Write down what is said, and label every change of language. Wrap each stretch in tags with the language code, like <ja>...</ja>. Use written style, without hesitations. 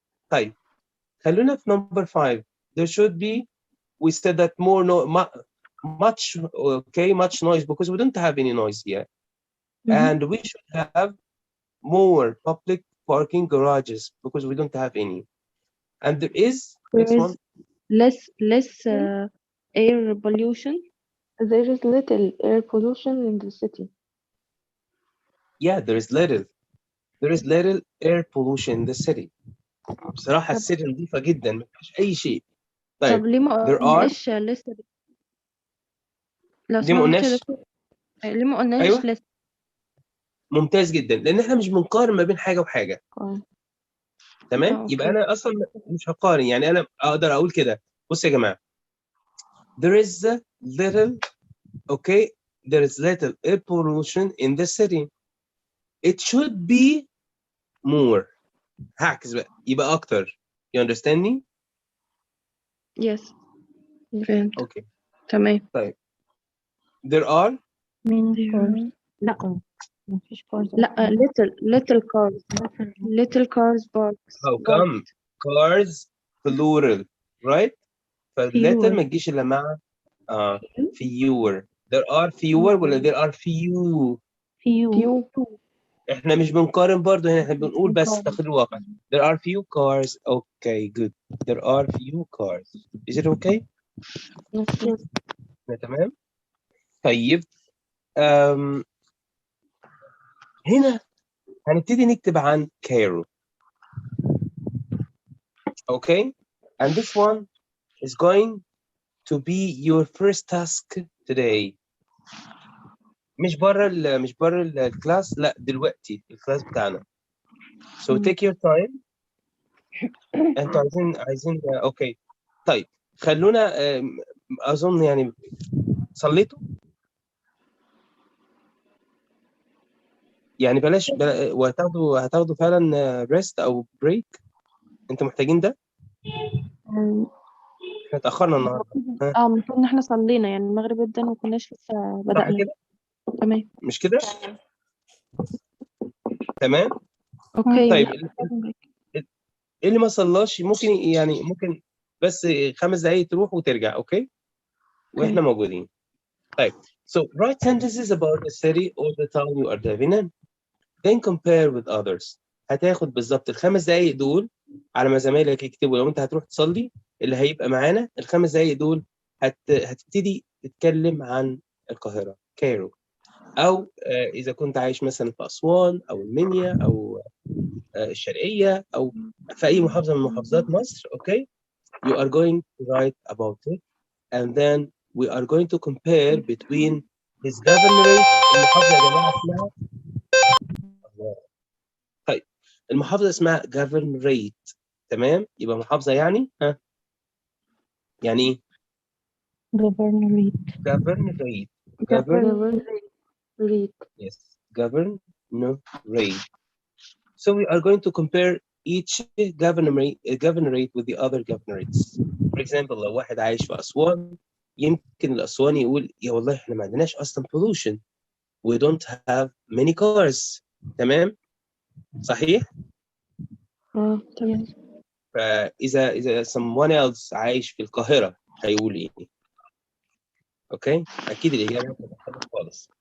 <ar>طيب خلونا في number 5.</ar> <en>There should be, we said that more much, okay, much noise because we don't have any noise here. And we should have more public parking garages because we don't have any. And there is next one. Less air pollution. There is little air pollution in the city. Yeah, there is little air pollution in the city.</en> <ar>بصراحة السيتي نظيفة جدا ما فيهاش أي شيء. طب طيب ليه ما</ar> <en>there are</en> <ar>قلناش لسه؟ لو ليه ما سمحت يا قلناش؟ دكتور، ليه ما قلناش أيوه لسه؟ ممتاز جدا لأن احنا مش بنقارن ما بين حاجة وحاجة. تمام؟ يبقى أنا أصلا مش هقارن، يعني أنا أقدر أقول كده. بص يا جماعة</ar> <en>there is little, okay, there is little air pollution in the city. It should be more.</en> <ar>هعكس بقى يبقى أكتر.</ar> <en>You understand me? Yes.</en> <ar>فهمت.</ar> <en>Okay.</en> <ar>تمام. طيب</ar> <en>there are cars.</en> <ar>لا مفيش cars. لا</ar> <en>little cars parks. how come cars plural, right?</en> <ar>فالليتر ما تجيش إلا مع fewer.</ar> <en>There are fewer</en> <ar>ولا</ar> <en>there are few؟ few.</en> <ar>احنا مش بنقارن برضو هنا، احنا بنقول بس تقرير الواقع.</ar> <en>There are few cars. Okay, good. There are few cars. Is it okay؟</en> <ar>تمام. طيب هنا هنبتدي نكتب عن كايرو.</ar> <en>Okay, and this one is going to be your first task today.</en> <ar>مش بره الكلاس، لا دلوقتي الكلاس بتاعنا.</ar> <en>So take your time.</en> <ar>انتوا عايزين اوكي. طيب خلونا اظن يعني صليتوا يعني بلاش وهتاخدوا فعلا ريست او بريك. انتوا محتاجين ده؟ احنا اتاخرنا النهارده. المفروض ان احنا صلينا يعني المغرب جدا وما كناش لسه صح بدأنا. كده؟ تمام. مش كده؟ تمام. اوكي. طيب لا. اللي ما صلاش ممكن بس 5 دقايق تروح وترجع. اوكي واحنا موجودين. طيب</ar> <en>so write sentences about the city or the town you are living in, then compare with others.</en> <ar>هتاخد بالظبط ال5 دقايق دول على ما زمايلك يكتبوا. لو انت هتروح تصلي اللي هيبقى معانا ال5 دقايق دول هتبتدي تتكلم عن القاهرة كايرو، او اذا كنت عايش مثلا في اسوان او المنيا او الشرقية او في اي محافظة من محافظات مصر.</ar> <en>Okay you are going to write about it and then we are going to compare between his governorate.</en> <ar>المحافظة يا جماعة اسمها طيب المحافظة اسمها governorate. تمام يبقى محافظة يعني يعني ايه؟</ar> <en>governorate. Yes, governorate. So we are going to compare each governorate with the other governorates. For example</en> <ar>لو واحد عايش في أسوان يمكن الأسواني يقول يا والله احنا ما عندناش أصلا pollution.</ar> <en>We don't have many cars.</en> <ar>تمام؟ صحيح؟ تمام. فإذا</ar> <en>someone else</en> <ar>عايش في القاهرة هيقول إيه؟ أوكي؟ أكيد الإجابة مختلفة خالص.</ar>